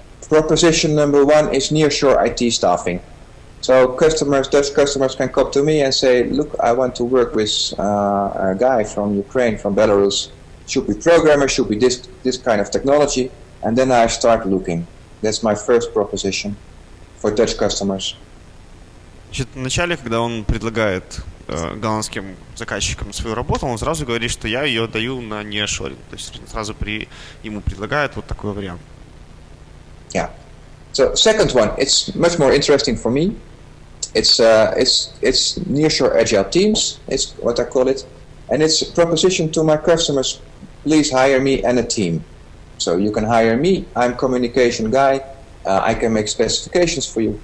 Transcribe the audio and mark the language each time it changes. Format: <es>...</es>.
<en>Proposition number one is nearshore IT staffing. So Dutch customers can come to me and say, look, I want to work with a guy from Ukraine, from Belarus. Should be programmer, should be this kind of technology. And then I start looking. That's my first proposition for Dutch customers.</en> <ru>Значит, вначале, когда он предлагает голландским заказчикам свою работу, он сразу говорит, что я ее даю на nearshoring. То есть сразу ему предлагает вот такой вариант.</ru> <en>Yeah. So second one, it's much more interesting for me. It's nearshore agile teams. It's what I call it, and it's a proposition to my customers. Please hire me and a team. So you can hire me. I'm communication guy. I can make specifications for you.</en>